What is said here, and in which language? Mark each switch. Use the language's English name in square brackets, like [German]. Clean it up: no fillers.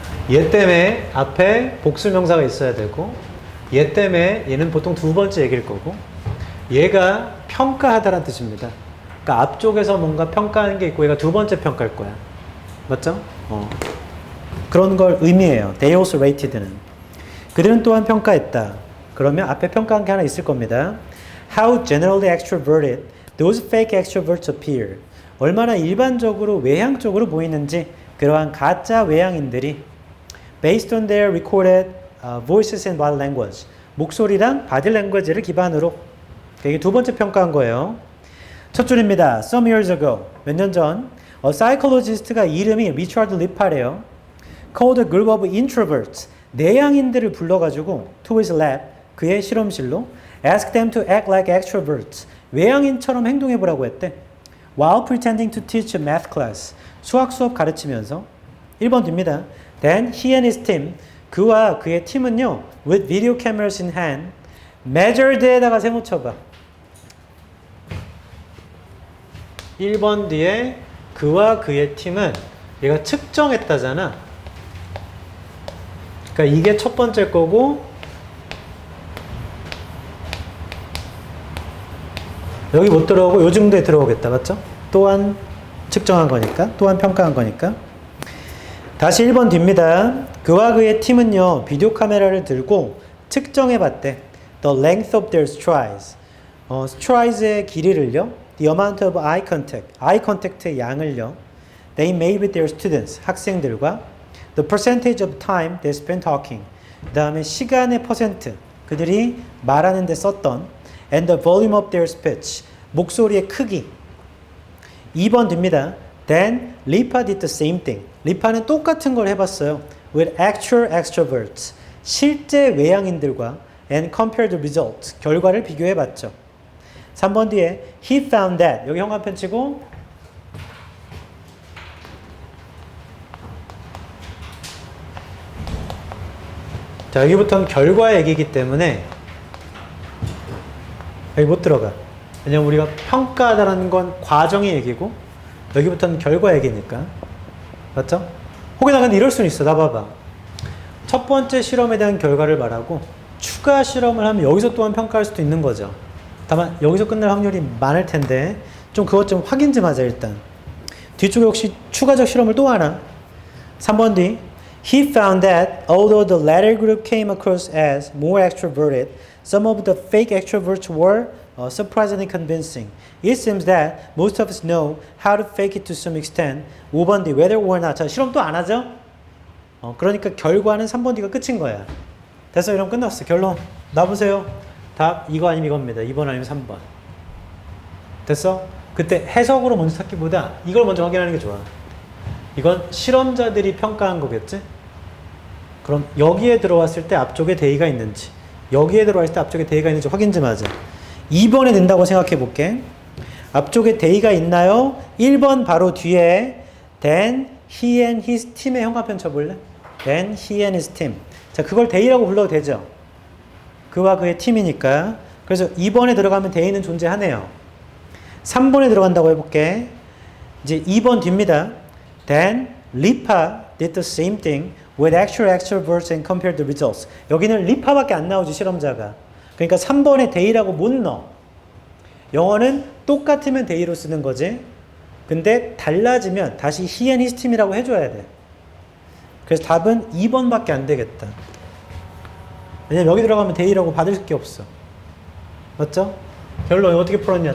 [Korean] 얘 때문에 앞에 복수명사가 있어야 되고 얘 때문에 얘는 보통 두 번째 얘기일 거고 얘가 평가하다라는 뜻입니다. 그러니까 앞쪽에서 뭔가 평가하는 게 있고 얘가 두 번째 평가일 거야. 맞죠? 그런 걸 의미해요. [English] They also rated [Korean] 는. 그들은 또한 평가했다. 그러면 앞에 평가한 게 하나 있을 겁니다. [English] How generally extroverted those fake extroverts appear. [Korean] 얼마나 일반적으로 외향적으로 보이는지 그러한 가짜 외향인들이 [English] based on their recorded voices and body language. [Korean] 목소리랑 body language를 기반으로. 이게 두 번째 평가한 거예요. 첫 줄입니다. [English] Some years ago. [Korean] 몇 년 전. [English] A psychologist [Korean] 가 이름이 리처드 리파래요. [English] Called a group of introverts. [Korean] 내향인들을 불러가지고 [English] to his lab. [Korean] 그의 실험실로 [English] ask them to act like extroverts. [Korean] 외향인처럼 행동해보라고 했대. [English] While pretending to teach a math class. [Korean] 수학 수업 가르치면서 1번 뒤입니다. [English] Then he and his team. [Korean] 그와 그의 팀은요. [English] With video cameras in hand. [Korean] measured에다가 세모 쳐봐. 1번 뒤에 그와 그의 팀은 얘가 측정했다잖아. 그러니까 이게 첫 번째 거고 여기 못 들어오고 요 정도에 들어오겠다. 맞죠? 또한 측정한 거니까. 또한 평가한 거니까. 다시 1번 뒤입니다. 그와 그의 팀은요. 비디오 카메라를 들고 측정해 봤대. [English] The length of their strides. [Korean] strides의 길이를요. [English] The amount of eye contact. [Korean] eye contact의 양을요. [English] They made with their students. [Korean] 학생들과. [English] The percentage of time they spent talking. [Korean] 그 다음에 시간의 퍼센트. 그들이 말하는 데 썼던. [English] And the volume of their speech. [Korean] 목소리의 크기. 2번 뒤입니다. [English] Then Lipa did the same thing. [Korean] 리파는 똑같은 걸 해봤어요. [English] With actual extroverts. [Korean] 실제 외향인들과 [English] and compared the results. [Korean] 결과를 비교해봤죠. 3번 뒤에 [English] he found that. [Korean] 여기 형광펜 치고 자 여기부터는 결과 얘기이기 때문에 여기 못 들어가. 왜냐면 우리가 평가하다라는 건 과정의 얘기고 여기부터는 결과 얘기니까. 맞죠? 혹여나 근데 이럴 수는 있어. 나 봐봐. 첫 번째 실험에 대한 결과를 말하고 추가 실험을 하면 여기서 또한 평가할 수도 있는 거죠. 다만 여기서 끝날 확률이 많을 텐데 좀 그것 좀 확인 좀 하자 일단. 뒤쪽에 혹시 추가적 실험을 또 하나? [English] 3번 뒤 He found that although the latter group came across as more extroverted, some of the fake extroverts were surprisingly convincing. It seems that most of us know how to fake it to some extent. [Korean] 5번 뒤 [English] whether or not. [Korean] 자, 실험 또 안 하죠? 그러니까 결과는 3번 뒤가 끝인 거야. 됐어. 이러면 끝났어. 결론. 놔보세요. 답 이거 아니면 이겁니다. 2번 아니면 3번. 됐어? 그때 해석으로 먼저 찾기보다 이걸 먼저 확인하는 게 좋아. 이건 실험자들이 평가한 거겠지? 그럼 여기에 들어왔을 때 앞쪽에 대의가 있는지, 여기에 들어왔을 때 앞쪽에 대의가 있는지 확인 좀 하자. 2번에 된다고 생각해 볼게. 앞쪽에 대의가 있나요? 1번 바로 뒤에 [English] then he and his team [Korean] 의 형광펜 쳐볼래? [English] then he and his team. [Korean] 자, 그걸 대의라고 불러도 되죠? 그와 그의 팀이니까. 그래서 2번에 들어가면 대의는 존재하네요. 3번에 들어간다고 해볼게. 이제 2번 뒤입니다. [English] Then Lipa did the same thing with actual extroverts and compared the results. [Korean] 여기는 리파밖에 안 나오지, 실험자가. 그러니까 3번에 대의라고 못 넣어. 영어는 똑같으면 대의로 쓰는 거지. 근데 달라지면 다시 [English] he and his team [Korean] 이라고 해줘야 돼. 그래서 답은 2번밖에 안 되겠다. 왜냐면 여기 들어가면 대의라고 받을 게 없어. 맞죠? 결론 어떻게 풀었냐?